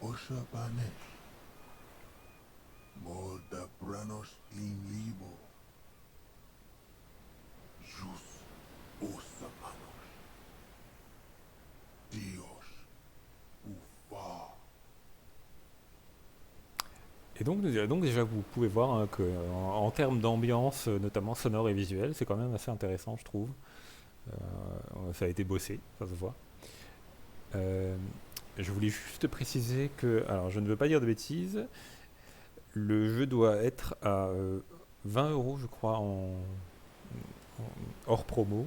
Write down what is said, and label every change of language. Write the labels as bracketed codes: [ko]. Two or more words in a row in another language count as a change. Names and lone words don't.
[fr] Shabanesh. Molda Branos in Libo. Jus Osamanos. Dios Ufa. Et donc déjà vous pouvez voir hein, que en termes d'ambiance, notamment sonore et visuelle, c'est quand même assez intéressant je trouve. Ça a été bossé, ça se voit. Je voulais juste préciser que, alors je ne veux pas dire de bêtises, le jeu doit être à 20 euros je crois hors promo.